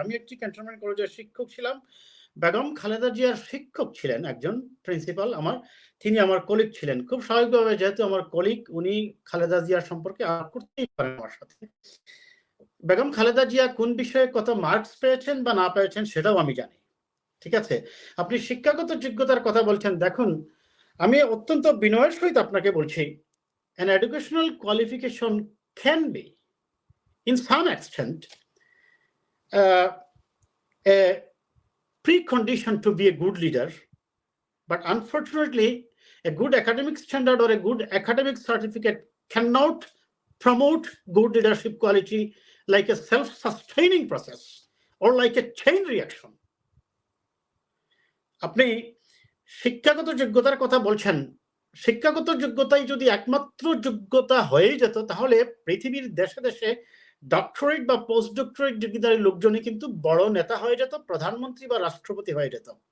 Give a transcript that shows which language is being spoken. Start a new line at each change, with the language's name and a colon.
Bangla: আমি একটি ক্যান্টনমেন্ট কলেজের শিক্ষক ছিলাম। বেগম খালেদা জিয়ার শিক্ষক ছিলেন একজন প্রিন্সিপাল আমার, তিনি আমার কলিগ ছিলেন। খুব স্বাভাবিকভাবে যেহেতু আমার কলিগ, উনি খালেদা জিয়ার সম্পর্কে আলাপ করতেই পারেন আমার সাথে। বেগম খালেদা জিয়া কোন বিষয়ে কত মার্কস পেয়েছেন বা না পেয়েছেন সেটাও আমি জানি। ঠিক আছে, আপনি শিক্ষাগত যোগ্যতার কথা বলছেন। দেখুন, আমি অত্যন্ত বিনয়ের সহিত আপনাকে বলছি,
English: an educational qualification can be in some extent a precondition to be a good leader, but unfortunately a good academic standard or a good academic certificate cannot promote good leadership quality like a self-sustaining process or like a chain reaction.
Bangla: আপনি শিক্ষাগত যোগ্যতার কথা বলছেন, শিক্ষাগত যোগ্যতাই যদি একমাত্র যোগ্যতা হয়ে যেত তাহলে পৃথিবীর দেশে দেশে ডক্টরেট বা পোস্ট ডক্টরেট ডিগ্রিধারী লোকজনই কিন্তু বড় নেতা হয়ে যেত, প্রধানমন্ত্রী বা রাষ্ট্রপতি হয়ে যেত।